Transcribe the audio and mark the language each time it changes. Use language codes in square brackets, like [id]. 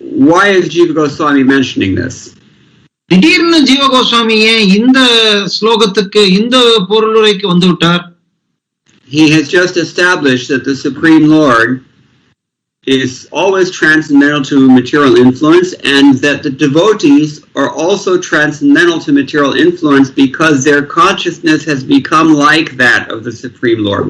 [en] Why is Jiva Goswami mentioning this? [ta] திடீர்னு ஜீவ கோஸ்வாமி ஏன் இந்த ஸ்லோகத்துக்கு இந்த பொருளுரைக்கு வந்து விட்டார்? [en] He has just established that the Supreme Lord is always transcendental to material influence, and that the devotees are also transcendental to material influence because their consciousness has become like that of the Supreme Lord.